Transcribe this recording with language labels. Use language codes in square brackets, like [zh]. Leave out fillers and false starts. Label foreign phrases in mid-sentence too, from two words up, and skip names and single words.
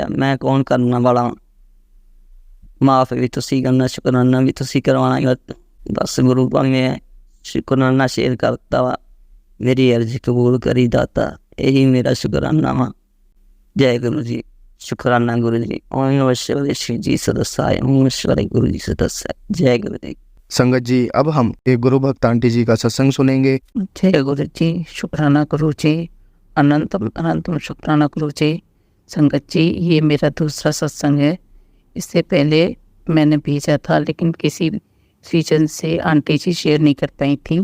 [pa] ਮੈਂ ਕੌਣ ਕਰਨ ਵਾਲਾ, ਮਾਫ਼ ਵੀ ਤੁਸੀਂ ਕਰਨਾ, ਸ਼ੁਕਰਾਨਾ ਵੀ ਤੁਸੀਂ ਕਰਵਾਉਣਾ। ਬਸ ਗੁਰੂ ਪਾ ਮੈਂ ਸ਼ੁਕਰਾਨਾ ਸ਼ੇਅਰ ਕਰਤਾ ਵਾ, ਮੇਰੀ ਅਰਜ਼ੀ ਕਬੂਲ ਕਰੀ ਦਾਤਾ। ਇਹੀ ਮੇਰਾ ਸ਼ੁਕਰਾਨਾ ਵਾ। ਜੈ ਗੁਰੂ ਜੀ। [hi] शुक्राना गुरु जी। [sa] ओम नमः शिवाय श्री जी सदस्याय, ओम नमः शिवाय गुरु जी सदस्याय। [hi] जय गुरु जी। संगत जी, अब हम एक गुरु भक्त आंटी जी का सत्संग सुनेंगे। जय गुरु जी। शुक्राना गुरु जी। अनंतम शुक्राना गुरु जी। संगत जी, ये मेरा दूसरा सत्संग है। इससे पहले मैंने भेजा था लेकिन किसी रीजन से आंटी जी शेयर नहीं कर पाई थी।